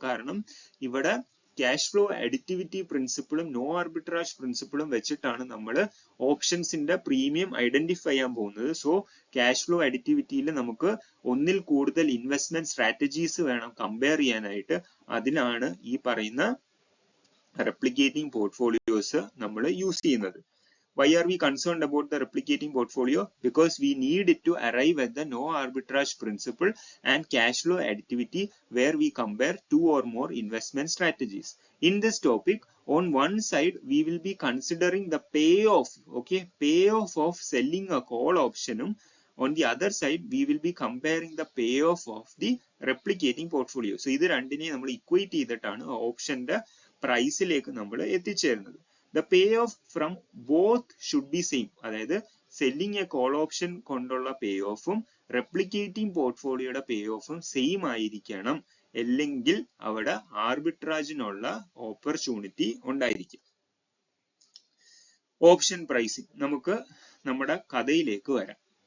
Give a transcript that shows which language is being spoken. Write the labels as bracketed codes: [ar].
[ml] കാരണം ഇവിടെ cash flow additivity പ്രിൻസിപ്പിളും no ആർബിട്രാജ് പ്രിൻസിപ്പിളും വെച്ചിട്ടാണ് നമ്മൾ ഓപ്ഷൻസിന്റെ പ്രീമിയം ഐഡന്റിഫൈ ചെയ്യാൻ പോകുന്നത്. സോ ക്യാഷ് ഫ്ലോ അഡിറ്റിവിറ്റിയിൽ നമുക്ക് ഒന്നിൽ കൂടുതൽ ഇൻവെസ്റ്റ്മെന്റ് സ്ട്രാറ്റജീസ് വേണം കമ്പയർ ചെയ്യാനായിട്ട്. അതിനാണ് ഈ പറയുന്ന replicating portfolios നമ്മൾ യൂസ് ചെയ്യുന്നത്. [en] Why are we concerned about the replicating portfolio? Because we need it to arrive at the no arbitrage principle and cash flow additivity where we compare two or more investment strategies. In this topic, on one side we will be considering the payoff, okay, payoff of selling a call option. On the other side we will be comparing the payoff of the replicating portfolio. [ml] So ഇത് രണ്ടിനെ നമ്മൾ equate ചെയ്തിട്ടാണ് ഓപ്ഷന്റെ പ്രൈസിലേക്ക് നമ്മൾ എത്തിച്ചേരുന്നത്. [en] The payoff from both should be same. [ml] അതായത് selling A call option കൊണ്ടുള്ള പേ ഓഫും replicating പോർട്ട്ഫോളിയോയുടെ പേ ഓഫും same ആയിരിക്കണം. അല്ലെങ്കിൽ അവിടെ ആർബിട്രാജിനുള്ള ഓപ്പർച്യൂണിറ്റി ഉണ്ടായിരിക്കും. ഓപ്ഷൻ പ്രൈസിംഗ്, നമുക്ക് നമ്മുടെ കഥയിലേക്ക് വരാം.